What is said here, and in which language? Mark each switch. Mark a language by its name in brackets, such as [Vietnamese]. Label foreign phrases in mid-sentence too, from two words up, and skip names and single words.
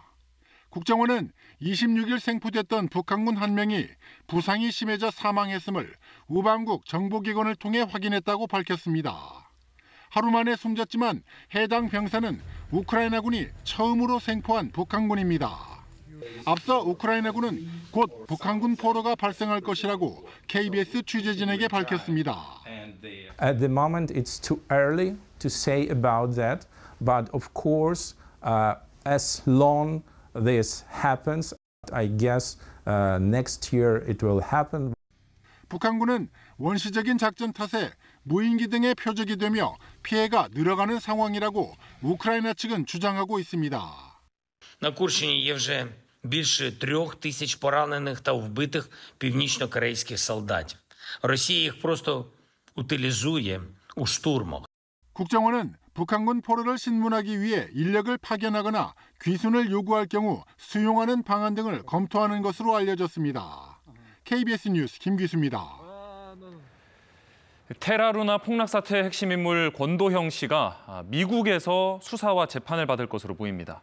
[Korean] 국정원은 26일 생포됐던 북한군 한 명이 부상이 심해져 사망했음을 우방국 정보기관을 통해 확인했다고 밝혔습니다. 하루 만에 숨졌지만 해당 병사는 우크라이나군이 처음으로 생포한 북한군입니다. 앞서 우크라이나군은 곧 북한군 포로가 발생할 것이라고 KBS 취재진에게 밝혔습니다. [English] At the moment, it's too early to say about that, but of course, as long this happens, I guess next year it will happen. [Korean] 북한군은 원시적인 작전 탓에 무인기 등의 표적이 되며 피해가 늘어가는 상황이라고 우크라이나 측은 주장하고 있습니다. [Ukrainian] На Курщині є вже більше 3000 поранених та вбитих північно-корейських солдатів. Росія їх просто утилізує у штурмах. [Korean] 국정원은 북한군 포로를 신문하기 위해 인력을 파견하거나 귀순을 요구할 경우 수용하는 방안 등을 검토하는 것으로 알려졌습니다. KBS 뉴스 김기수입니다. 테라루나 폭락 사태의 핵심 인물 권도형 씨가 미국에서 수사와 재판을 받을 것으로 보입니다.